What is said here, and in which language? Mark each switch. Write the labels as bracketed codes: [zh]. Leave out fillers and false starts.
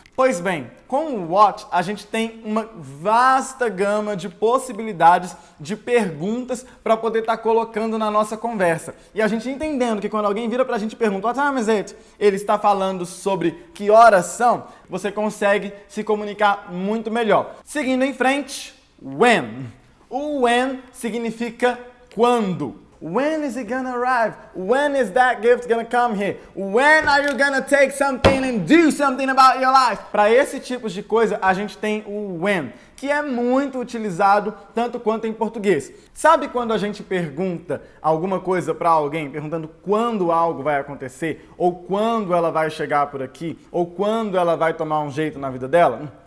[pt] Pois bem, com o what, a gente tem uma vasta gama de possibilidades de perguntas para poder estar colocando na nossa conversa. E a gente entendendo que quando alguém vira para a gente e pergunta, [en] what time is it? [pt] Ele está falando sobre que horas são, você consegue se comunicar muito melhor. Seguindo em frente, when. O when significa quando. [en] When is it gonna arrive? When is that gift gonna come here? When are you gonna take something and do something about your life? [pt] Para esse tipo de coisa, a gente tem o when, que é muito utilizado tanto quanto em português. Sabe quando a gente pergunta alguma coisa para alguém, perguntando quando algo vai acontecer, ou quando ela vai chegar por aqui, ou quando ela vai tomar um jeito na vida dela?